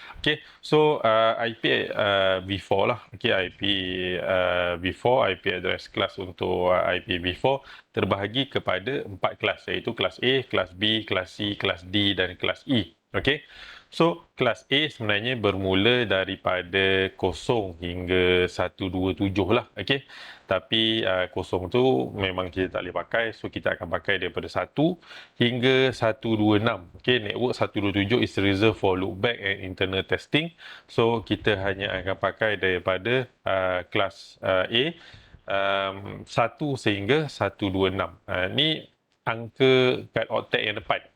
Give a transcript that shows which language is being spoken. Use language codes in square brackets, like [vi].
[ms] Okay, so IP v4 lah, okay, IP v4, IP address class untuk IP v4 terbahagi kepada 4 kelas, iaitu kelas A, kelas B, kelas C, kelas D dan kelas E. Okay, so kelas A sebenarnya bermula daripada 0 hingga 127 lah, okay. Tapi 0 tu memang kita tak boleh pakai, so kita akan pakai daripada 1 hingga 126. [en] Okay, network 127 is reserved for loopback and internal testing. [ms] So kita hanya akan pakai daripada kelas A 1 sehingga 126. Ni angka kad octet yang depan.